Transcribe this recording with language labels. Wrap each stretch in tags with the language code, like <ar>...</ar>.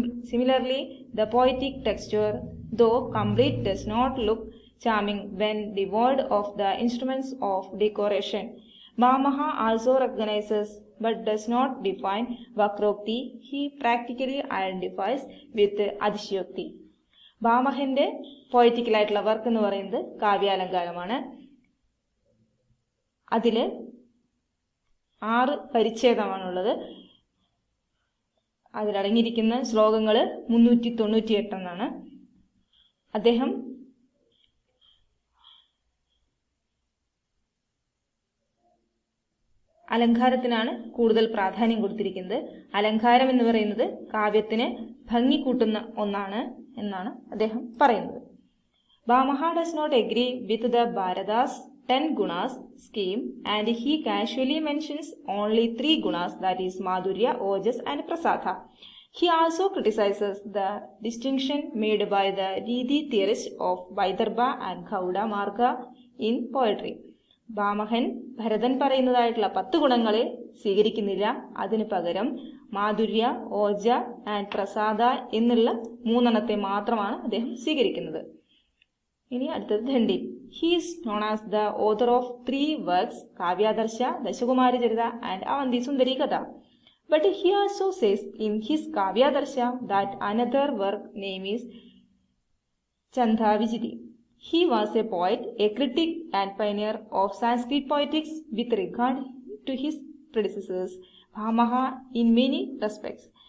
<en>Similarly, the poetic texture, though complete, does not look charming when devoid of the instruments of decoration. Bhamaha also recognizes but does not define Vakrokti. He practically identifies with Adishayokti.</en> <ml>ഭാമഹന്റെ പോയറ്റിക്കലായിട്ടുള്ള work എന്ന് പറയുന്നത് കാവ്യാലങ്കാരമാണ്. അതിൽ 6 പരിച്ഛേദമാണുള്ളത്. അതിലടങ്ങിയിരിക്കുന്ന ശ്ലോകങ്ങൾ 398 എന്നാണ്. അദ്ദേഹം അലങ്കാരത്തിനാണ് കൂടുതൽ പ്രാധാന്യം കൊടുത്തിരിക്കുന്നത്. അലങ്കാരം എന്ന് പറയുന്നത് കാവ്യത്തിന് ഭംഗി കൂട്ടുന്ന ഒന്നാണ് എന്നാണ് അദ്ദേഹം പറയുന്നത്.</ml> <en>Bhamaha does not agree with the Bharata's 10 gunas scheme, and he casually mentions only 3 gunas, that is Madhurya, Ojas and Prasada. He also criticizes the distinction made by the Ridi theorists of Vaidarbha and Gauda Marga in poetry.</en> <ml>ഭാമഹൻ Bharathan പറയുന്നതായിട്ടുള്ള 10 ഗുണങ്ങളെ സ്വീകരിക്കുന്നില്ല. അതിനു പകരം മാധുര്യ, Ojha and പ്രസാദ എന്നുള്ള 3 മാത്രമാണ് അദ്ദേഹം സ്വീകരിക്കുന്നത്. ഇനി അടുത്തത് ധണ്ഡിൻ.</ml> <en>He is known as the author of 3 works, Kavyadarsha, Dashakumaracharita and Avanti Sundari Katha. But he also says in his Kavyadarsha that another work name is Chanda Vijiti. He was a poet, a critic and pioneer of Sanskrit poetics with regard to his predecessors, Bhamaha, in many respects.</en>